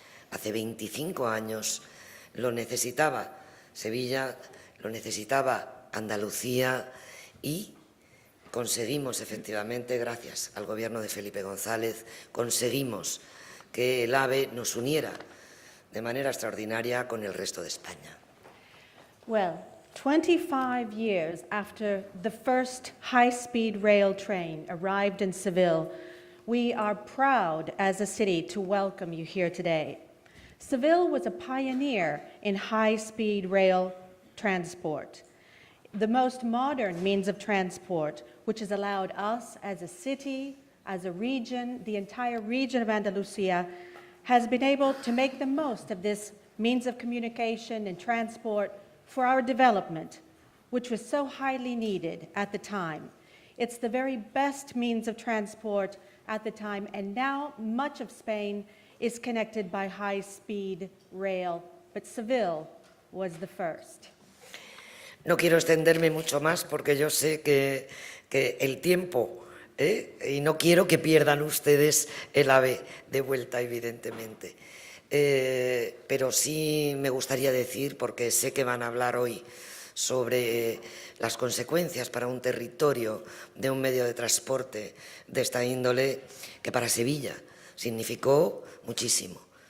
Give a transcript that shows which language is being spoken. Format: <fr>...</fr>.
<es>hace 25 años, lo necesitaba Sevilla, lo necesitaba Andalucía, y conseguimos efectivamente, gracias al gobierno de Felipe González, conseguimos que el AVE nos uniera de manera extraordinaria con el resto de España.</es> <en>Well, 25 years after the first high-speed rail train arrived in Seville, we are proud as a city to welcome you here today. Seville was a pioneer in high-speed rail transport, the most modern means of transport, which has allowed us as a city, as a region, the entire region of Andalusia, has been able to make the most of this means of communication and transport for our development, which was so highly needed at the time. It's the very best means of transport at the time, and now much of Spain is connected by high-speed rail, but Seville was the first.</en> <es>No quiero extenderme mucho más porque yo sé que el tiempo, y no quiero que pierdan ustedes el AVE de vuelta, evidentemente. Pero sí me gustaría decir, porque sé que van a hablar hoy sobre las consecuencias para un territorio de un medio de transporte de esta índole, que para Sevilla significó muchísimo.</es>